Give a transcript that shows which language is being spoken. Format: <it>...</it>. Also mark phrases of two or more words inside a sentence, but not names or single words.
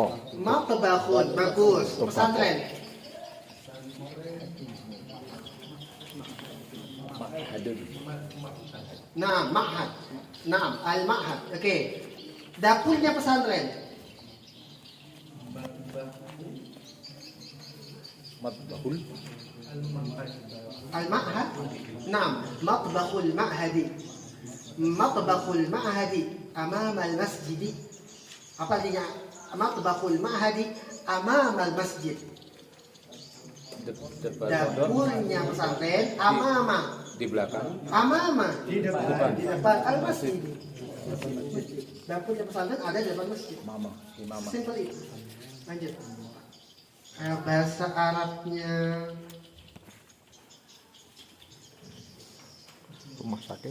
<id>Matbahun, bagus. Pesantren. Nah, ma'had. Nah, al-ma'had. Oke. Dapurnya pesantren. Matbahul.</id> <ar>المعهد. نعم, مطبخ المعهد. مطبخ المعهد أمام المسجد.</ar> <id>Apa artinya</id> <ar>مطبخ المعهد أمام المسجد?</ar> <id>Dapurnya pesantren amama. Di belakang. Amama di depan al-masjid. Dapurnya pesantren ada di depan masjid. Mama. Imama. Simpel itu. Lanjut. Bahasa Arabnya Rumah sakit.</id>